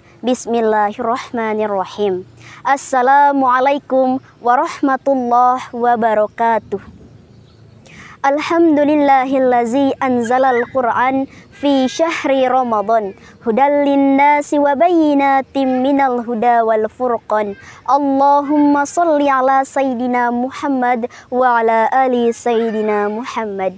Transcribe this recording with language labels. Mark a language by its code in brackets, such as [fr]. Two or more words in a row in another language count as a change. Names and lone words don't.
[ar] بسم الله الرحمن الرحيم. السلام عليكم ورحمة الله وبركاته. الحمد لله الذي أنزل القرآن في شهر رمضان هدى للناس وبينات من الهدى والفرقان. اللهم صل على سيدنا محمد وعلى آل سيدنا محمد.